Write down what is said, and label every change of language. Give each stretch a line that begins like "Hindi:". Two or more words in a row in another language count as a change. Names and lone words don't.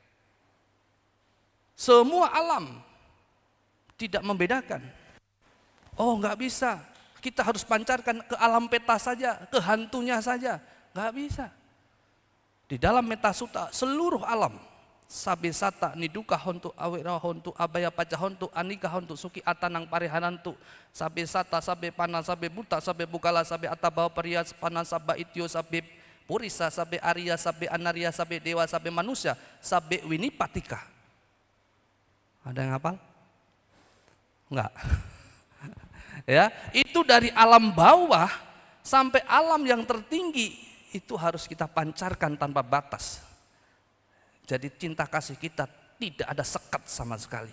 Indonesian: Semua alam tidak membedakan. Oh nggak bisa, kita harus pancarkan ke alam peta saja, ke hantunya saja. Nggak bisa. Di dalam Metta Sutta seluruh alam
Pali: sabe sata niduka hontu awira hontu abaya paca hontu anika hontu suki atanang parehanantu sabe sata sabe pana sabe buta sabe bukala sabe atabawa pariya pana sabe ityo sabe purisa sabe arya sabe anaria sabe dewa sabe manusia sabe winipatika.
Indonesian: Ada yang hafal? Enggak. Ya, itu dari alam bawah sampai alam yang tertinggi itu harus kita pancarkan tanpa batas. Jadi cinta kasih kita tidak ada sekat sama sekali.